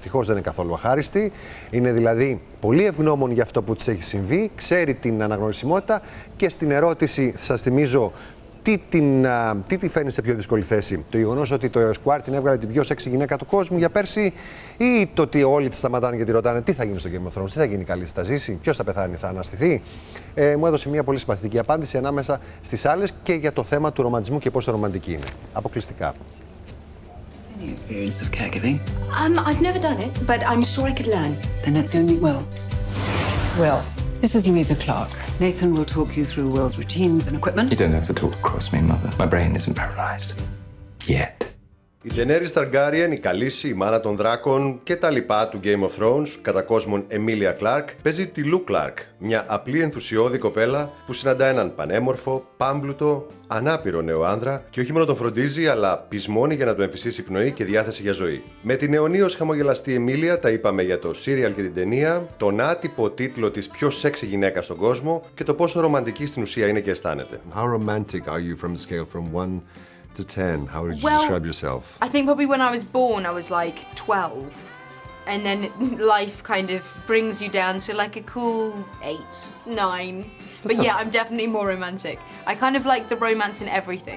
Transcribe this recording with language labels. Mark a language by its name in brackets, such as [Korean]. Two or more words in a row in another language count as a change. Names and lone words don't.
[Greek] Ευτυχώς δεν είναι καθόλου αχάριστη. Είναι δηλαδή πολύ ευγνώμων για αυτό που της έχει συμβεί, ξέρει την αναγνωρισιμότητα και στην ερώτηση, σας θυμίζω, τι τη φέρνει σε πιο δύσκολη θέση, το γεγονός ότι το Esquire την έβγαλε την πιο σεξι γυναίκα του κόσμου για πέρσι, ή το ότι όλοι τη σταματάνε και τη ρωτάνε τι θα γίνει στο Game of Thrones, τι θα γίνει καλή, θα ζήσει, ποιος θα πεθάνει, θα αναστηθεί. Μου έδωσε μια πολύ συμπαθητική απάντηση ανάμεσα στις άλλες και για το θέμα του ρομαντισμού και πόσο ρομαντική είναι. Αποκλειστικά. [English] Any experience of caregiving? I've never done it, but I'm sure I could learn. Then let's go meet Will. Will, this is Emilia Clarke. Nathan will talk you through Will's routines and equipment. You don't have to talk across me, Mother. My brain isn't paralyzed. Yet. [Greek] Η Daenerys Targaryen, η Καλύση, η μάνα των δράκων και τα λοιπά του Game of Thrones, κατά κόσμον Emilia Clarke, παίζει τη Lou Clarke, μια απλή ενθουσιώδη κοπέλα που συναντά έναν πανέμορφο, πάμπλουτο, ανάπηρο νέο άνδρα και όχι μόνο τον φροντίζει, αλλά πεισμώνει για να του εμφυσίσει πνοή και διάθεση για ζωή. Με την αιωνίως χαμογελαστή Εμίλια τα είπαμε για το serial και την ταινία, τον άτυπο τίτλο της πιο σεξι γυναίκα στον κόσμο και το πόσο ρομαντική στην ουσία είναι και αισθάνεται. [English] How romantic are you from the scale from 1 to 10? How would you describe yourself? I think probably when I was born, I was like 12. And then life kind of brings you down to like a cool 8, 9. But yeah, I'm definitely more romantic. I kind of like the romance in everything.